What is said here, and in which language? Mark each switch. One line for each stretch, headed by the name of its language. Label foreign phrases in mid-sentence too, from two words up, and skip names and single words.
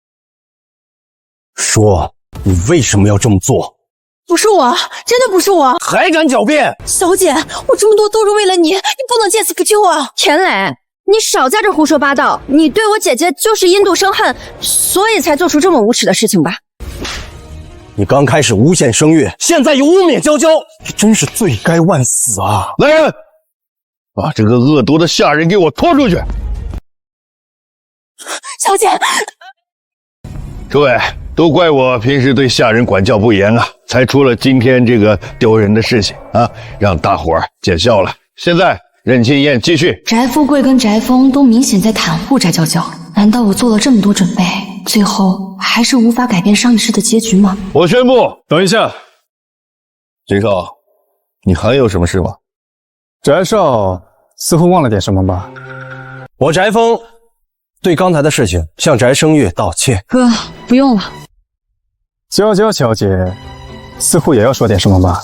Chinese: 說，你為什麼要這麼做？不是我，真的不是我，還敢狡辯？小姐，我這麼多都是為了你，你不能見死不救啊！田磊，你少在這胡說八道，你對我姐姐就是因妒生恨，所以才做出這麼無恥的事情吧？你剛開始誣陷聲月，現在又污蔑嬌嬌，你真是罪該萬死啊！來人，把這個惡毒的下人給我拖出去！小姐，諸位，都怪我平時對下人管教不嚴啊，才出了今天這個丟人的事情啊，讓大夥兒見笑了。現在任慶燕繼續。翟富貴跟翟峰都明顯在袒護翟嬌嬌，難道我做了這麼多準備，最後還是無法改變上一世的結局嗎？我宣布，等一下，翟少，你還有什麼事嗎？翟少似乎忘了點什麼吧？我翟峰對剛才的事情向翟聲月道歉。哥，不用了。嬌嬌小姐似乎也要說點什麼吧？